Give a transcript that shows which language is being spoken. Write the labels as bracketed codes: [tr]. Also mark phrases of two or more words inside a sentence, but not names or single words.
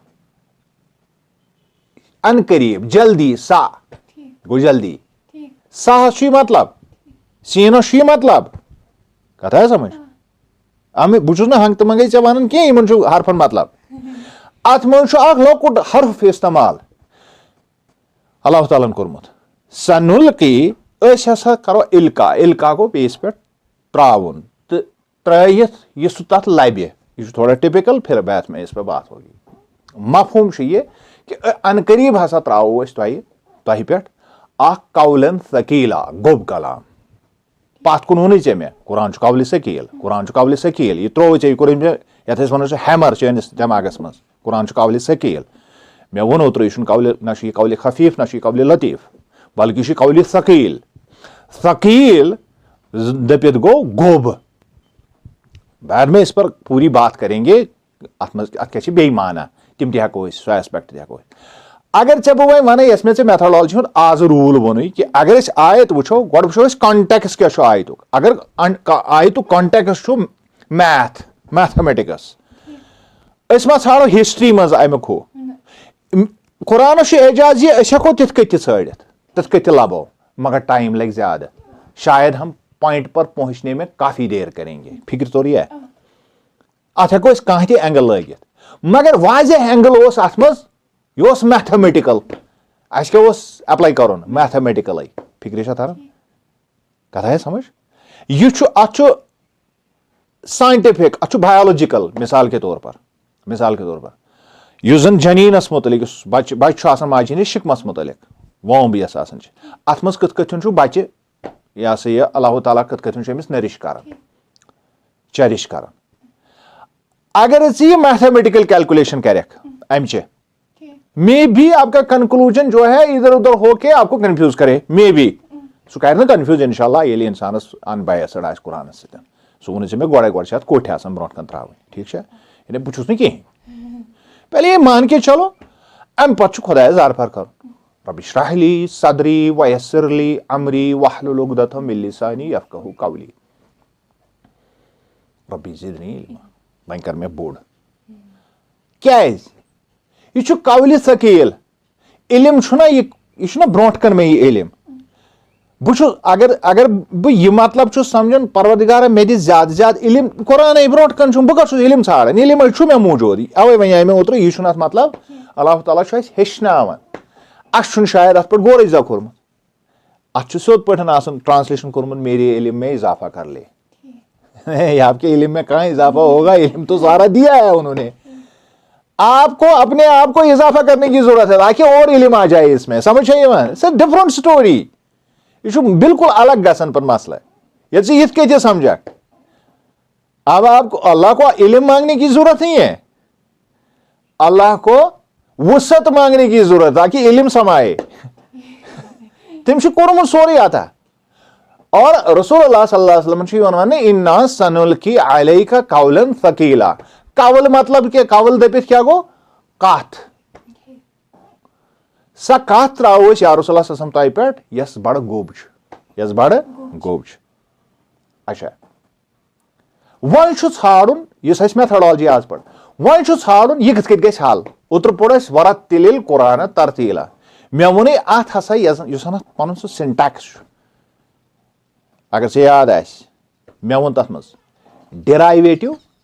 [ks] ان قریب جلدی سا گوٚو جلدی ساہس چھُ یہِ مطلب سیٖنس چھُ یہِ مطلب کتھ آیا سمجھ بہٕ چھُس نہٕ ہنٛگہٕ تہٕ منٛگے ژےٚ ونان کینٛہہ یِمن چھُ حرفن مطلب اتھ منٛز چھُ اکھ لۄکُٹ حرف استعمال اللہ تعالیٰ ہن کوٚرمُت سنُلکی أسۍ ہسا کرو القا گوٚو بیٚیِس پٮ۪ٹھ تراوُن تہٕ ترٲیِتھ یہِ سُہ تتھ لبہِ یہِ چھُ تھوڑا ٹپکل [ur] پھر بیتھ میں اس پہ بات ہوگی [ks] مفہوم چھُ یہِ کہِ ان قریب ہسا تراوو أسۍ تۄہہِ پٮ۪ٹھ اکھ [ar] قولن ثقیلا [ks] گوٚب کلام پتھ کُن ووٚنُے ژےٚ مےٚ قرآن چھُ قولہِ ثقیل یہِ ترووُے ژےٚ یہِ کوٚرُے مےٚ یتھ أسۍ ونان چھِ ہیمر چٲنِس دٮ۪ماغس منٛز قرآن چھُ قولہِ ثقیل مےٚ ووٚن اوترٕ یہِ چھُنہٕ قولہِ نہ چھُ یہِ قولہِ خفیف نہ چھُ یہِ قولہِ لطیف بلکہِ یہِ چھُ قولہِ ثقیل دٔپِتھ گوٚو گوٚب [ur] بعد میں اس پر پوری بات کریں گے [ks] اتھ منٛز اتھ کیٛاہ چھِ بیٚیہِ معنا تِم تہِ ہٮ۪کو أسۍ سُہ ایسپیکٹ تہِ ہٮ۪کو أسۍ اگر ژےٚ بہٕ وۄنۍ وَنَے یۄس مےٚ ژےٚ میتھڈالجی ہُنٛد آزٕ روٗل ووٚنُے کہِ اگر أسۍ آیت وٕچھو گۄڈٕ وٕچھو أسۍ کانٹیکس کیٛاہ چھُ آیتُک اگر آیتُک کانٹیکس چھُ میتھمیٹکس أسۍ ما ژھانڈو ہسٹری منٛز امیُک ہُہ قرآنس اعجاز یہ أسۍ ہٮ۪کو تِتھ کٔنۍ تہِ ژھٲڑِتھ تِتھ کٔنۍ تہِ لبو مگر ٹائم لگے زیادہ [ur] شاید ہم پوائنٹ پر پہنچنے میں کافی دیر کریں گے فکر تو رہی ہے [ks] ات ہٮ۪کو أسۍ کانٛہہ تہِ اینگل لٲگِتھ مگر واضح اینگل اوس اتھ منٛز یہِ اوس میتھمیٹِکل اَسہِ کیٛاہ اوس ایپلاے کرُن میتھمیٹِکلٕے فکرِ چھا تران کتھ آیا سمجھ یہ چھُ اتھ چھُ ساینٹفک اتھ چھُ بایولوجیکل [ur] مثال کے طور پر [ks] یُس زن جنیٖنس متعلق یُس بچہِ چھُ آسان ماجہِ ہٕنٛدِس شِکمس متعلق وومب یۄس آسان چھِ اتھ منٛز کِتھ کٔٹھۍ چھُ بچہِ یہ ہسا یہ اللہ تعالیٰ کِتھ کٔٹھۍ چھُ أمِس نٔرِش کران چیرِش کران اگر ژٕ یہِ میتھمیٹیکل کیلکولیشن کرکھ امچہِ [ur] مے بھی آپ کا کنکلوجن جو ہے ادھر ادھر ہو کے آپ کو کنفیوز کرے مے بھی [ks] سُہ کرِ نہٕ کنفیوز انشاءاللہ ییٚلہِ انسانس ان بایسڈ آسہِ قرآنس سۭتۍ سُہ ووٚنُے ژےٚ مےٚ گۄڈے چھِ اتھ کوٹھۍ آسان برونٛٹھ کَنہِ ترٛاوٕنۍ ٹھیٖک چھا یعنی بہٕ چھُس نہٕ کِہیٖنۍ [ur] پہلے یہ مان کے چلو [ks] امہِ پتہٕ چھُ خۄدایس زارپار کرُن [ar] رب اشرح لی صدری ویسر لی امری واحلل عقدۃ من لسانی یفقہوا قولی ربی زدنی علما [ks] وۄنۍ کر مےٚ بوٚڑ کیازِ یہ چھُ قولہِ ثقیل علم چھُنہ یہ چھُنہ برونٛٹھ کن مےٚ یہِ علم بہٕ چھُس اگر بہٕ یہِ مطلب چھُس سمجھان پروردگارا مےٚ دِ زیادٕ زیادٕ علم قرآنے برونٛٹھ کن چھُم بہٕ کتھ چھُس علم ژھانڈان علم چھُ مےٚ موٗجوٗد اوے وَنیٛاے مےٚ اوترٕ یہِ چھُنہٕ اتھ مطلب اللہ تعالیٰ چھُ اَسہِ ہیٚچھناوان اَسہِ چھُنہٕ شاید اتھ پٮ۪ٹھ غور اجزا کوٚرمُت اتھ چھُ سیوٚد پٲٹھۍ آسان ٹرانسلیشن کوٚرمُت میرے [ur] علم میں اضافہ کر لے آپ کے علم میں کہاں اضافہ ہوگا علم تو سارا دیا ہے انہوں نے آپ کو اپنے آپ کو اضافہ کرنے کی ضرورت ہے تاکہ اور علم آ جائے اس میں سمجھ ہے سر ڈفرنٹ اسٹوری [ks] یہ بالکل الگ گژھان پر مسئلہ یہ ژٕ یِتھ کٔنۍ تہِ سمجھکھ [ur] اب آپ کو اللہ کو علم مانگنے کی ضرورت نہیں ہے اللہ کو وسعت مانگنے کی ضرورت تاکہ علم سمائے [ks] تم چھُ کوٚرمُت سورُے عطا اور رسول اللہ صلی اللہ علیہ وسلم چھُ یِوان وننہٕ [ar] اِنا سنلقی علیک قولا ثقیلا [ks] قول مطلب کیا قول دٔپِتھ کیا گوٚو کتھ سۄ کتھ ترٛاوو أسۍ یا رسول اللہ صلی اللہ علیہ وسلم تۄہہِ پٮ۪ٹھ یۄس بڑٕ گوٚب چھِ اچھا وۄنۍ چھُ ژھانڈُن یُس اَسہِ میتھڈالجی آز پڑ وۄنۍ چھُ ژھانڈُن یہِ کِتھ کٔنۍ گژھِ حل اوترٕ پوٚر اَسہِ [ar] ورتِل القرآن ترتیٖلا [ks] مےٚ ووٚنُے اتھ ہسا یُس اتھ پنُن سُہ سِنٹیکس چھُ اگر ژےٚ یاد آسہِ مےٚ ووٚن تتھ منٛز ڈِرایویٹِو